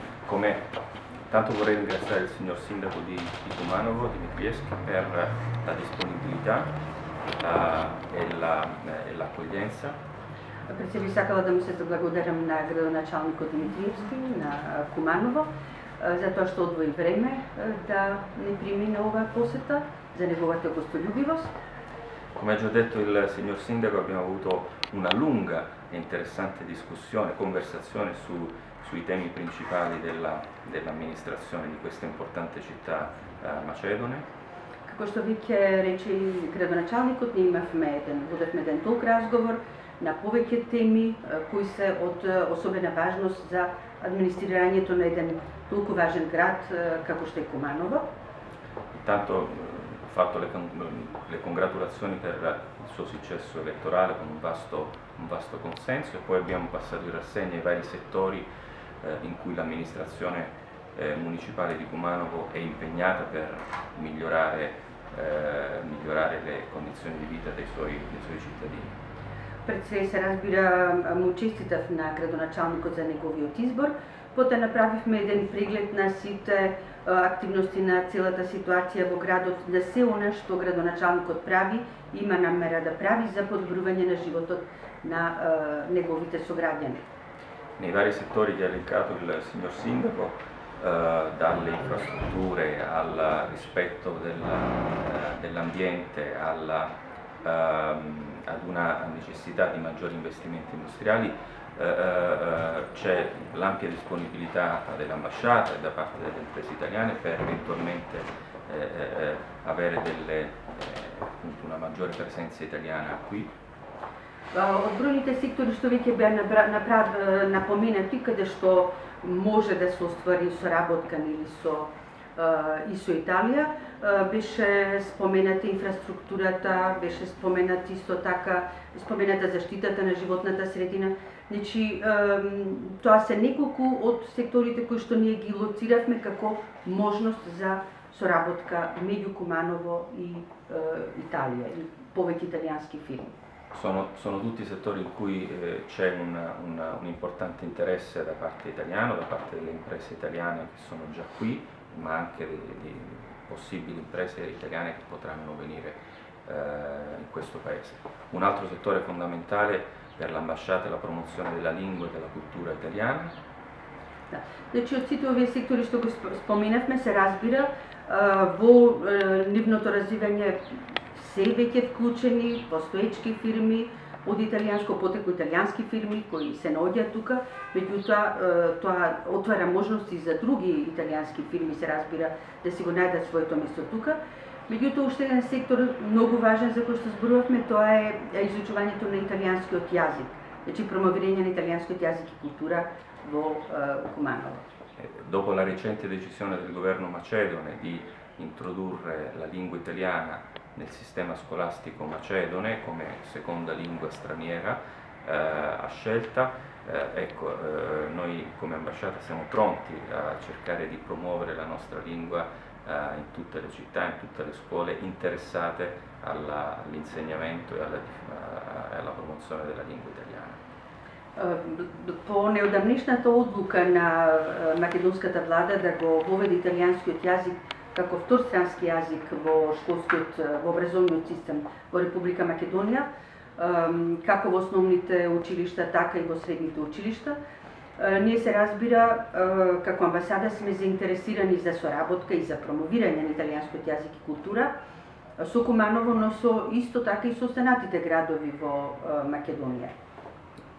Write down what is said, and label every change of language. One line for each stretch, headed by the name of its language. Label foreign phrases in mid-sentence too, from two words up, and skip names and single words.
Italian: Tanto vorrei ringraziare il signor Sindaco di Kumanovo, Dimitrievski, per la disponibilità e l'accoglienza.
Macedonian: Преди би сакала да му се заблагодарам на градоначалникот Димитриевски на Куманово за тоа што одвои време да не прими на оваа посета, за неговата гостолюбивоst.
Italian: Come ha già detto il signor Sindaco, abbiamo avuto una lunga e interessante conversazione sui temi principali dell'amministrazione di questa importante città macedone.
Macedonian: Како што веќе рече и градоначалникот, ние водевме еден толк разговор на повеќе теми кои се од особена важност за администрирањето на еден толку важен град како што е Kumanovo.
Italian: Intanto ho fatto le congratulazioni per il suo successo elettorale con un vasto consenso, e poi abbiamo passato in rassegna i vari settori in cui l'amministrazione municipale di Kumanovo è impegnata per migliorare le condizioni di vita dei suoi cittadini.
Macedonian: Пред се разбира, му честитав на градоначалникот за неговиот избор. Потоа направивме еден преглед на сите активности на целата ситуација во градот, да се она што градоначалникот прави, има намера да прави за подобрување на животот на неговите сограѓани.
Italian: Nei vari settori che ha elencato il signor Sindaco, dalle infrastrutture al rispetto dell'ambiente, ad una necessità di maggiori investimenti industriali, c'è l'ampia disponibilità dell'ambasciata e da parte delle imprese italiane per eventualmente avere una maggiore presenza italiana qui.
Macedonian: Од бројните сектори што веќе беа напоменати, каде што може да се оствари соработка или со Италија, беше спомената инфраструктурата, беше спомената исто така заштитата на животната средина. Значи, тоа се неколку од секторите кои што ние ги лоциравме како можност за соработка меѓу Kumanovo и Италија и повеќе италијански фирми.
Italian: Sono tutti settori in cui c'è un importante interesse da parte italiana, da parte delle imprese italiane che sono già qui, ma anche di possibili imprese italiane che potranno venire in questo paese. Un altro settore fondamentale per l'ambasciata è la promozione della lingua e della cultura italiana.
Macedonian: Значи, од сите овие сектори што го споменавме, се разбира, во нивното развивање се веќе вклучени постоечки фирми од италијанско потекло, италијански фирми кои се наоѓаат тука, меѓутоа тоа отвара можности за други италијански фирми, се разбира, да си го најдат своето место тука. Меѓутоа, уште еден сектор многу важен за кој што зборувавме, тоа е изучувањето на италијанскиот јазик, значи промовирање на италијанскиот јазик и култура во Kumanovo.
Italian: Dopo la recente decisione del governo macedone di introdurre la lingua italiana nel sistema scolastico macedone come seconda lingua straniera a scelta, noi come ambasciata siamo pronti a cercare di promuovere la nostra lingua in tutte le città, in tutte le scuole interessate all'insegnamento e alla promozione della lingua italiana.
Macedonian: По неодамнишната одлука на македонската влада да го воведе италијанскиот јазик како вторстрански јазик во образовниот систем во Република Македонија, како во основните училишта, така и во средните училишта, ние се разбира како амбасада сме заинтересирани за соработка и за промовирање на италијанскиот јазик и култура со Kumanovo, но исто така и со останатите градови во Македонија.